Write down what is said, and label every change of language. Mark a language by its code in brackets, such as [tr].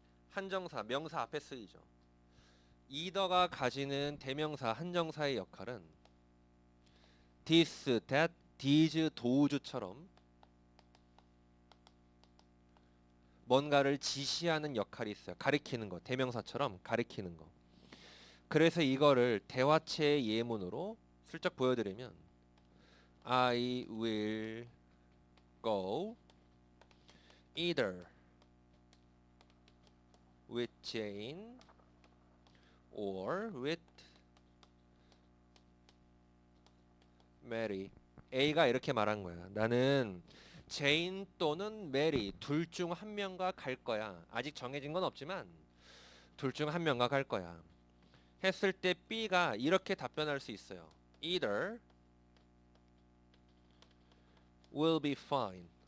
[ko] 한정사, 명사 앞에 쓰이죠. 이더가 가지는 대명사, 한정사의 역할은 this, that, these, those처럼 뭔가를 지시하는 역할이 있어요. 가리키는 거, 대명사처럼 가리키는 거. 그래서 이거를 대화체의 예문으로 슬쩍 보여드리면 [en] I will go either with Jane or with Mary. [ko] A가 이렇게 말한 거야. 나는 제인 또는 메리 둘 중 한 명과 갈 거야. 아직 정해진 건 없지만 둘 중 한 명과 갈 거야. 했을 때 B가 이렇게 답변할 수 있어요. [en] Either will be fine.